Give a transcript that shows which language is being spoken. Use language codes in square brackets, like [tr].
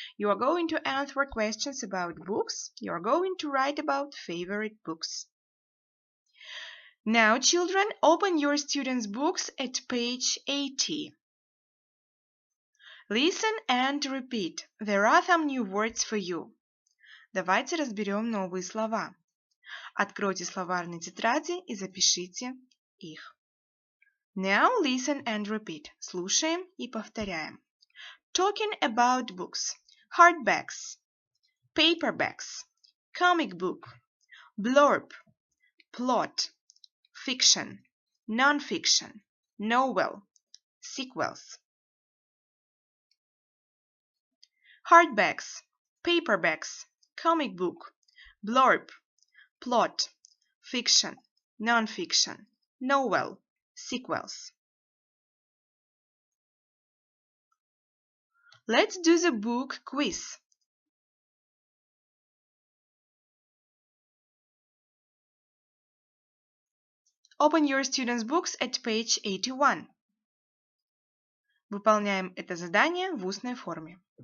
[en] You are going to answer questions about books. You are going to write about favorite books. Now, children, open your students' books at page 80. Listen and repeat. There are some new words for you. [ru] Давайте разберем новые слова. Откройте словарные тетради и запишите их. [en] Now listen and repeat. [ru] Слушаем и повторяем. [en] Talking about books. Hardbacks, paperbacks, comic book, blurb, plot, fiction, non-fiction, novel, sequels. Hardbacks, paperbacks, comic book, blurb, plot, fiction, non-fiction, novel, sequels. Let's do the book quiz. Open your students' books at page 81. [ru] Выполняем это задание в устной форме.